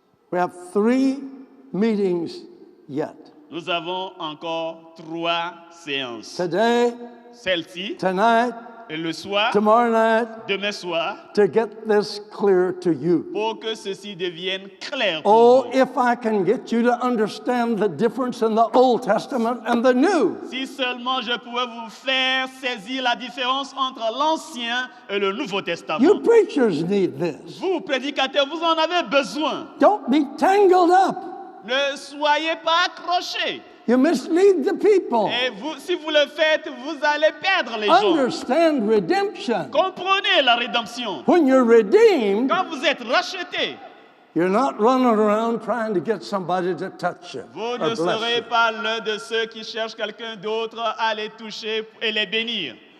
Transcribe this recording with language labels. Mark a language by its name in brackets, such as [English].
[English] We have 3 meetings yet. [French] Nous avons encore 3 séances. [English] Today, [French] Celle-ci, [English] tonight, [French] et le soir, [English] tomorrow night, [French] demain soir, [English] to get this clear to you. [French] pour que ceci devienne clair pour [English] Oh, [French] vous. [English] if I can get you to understand the difference in the Old Testament and the New. [French] Si seulement je pouvais vous faire saisir la différence entre l'Ancien et le Nouveau Testament. [English] You preachers need this. [French] Vous, prédicateurs, vous en avez besoin. [English] Don't be tangled up. [French] Ne soyez pas accrochés. [English] You mislead the people. [French] Et vous, si vous le faites, vous allez perdre les gens. [English] Understand redemption. [French] Comprenez la rédemption. [English] When you're redeemed, [French] Quand vous êtes rachetés, [English] you're not running around trying to get somebody to touch you [French] vous [English] or [French] ne [English] bless [French] serez [English] you. [French] pas l'un de ceux qui cherchent quelqu'un d'autre à les toucher et les bénir.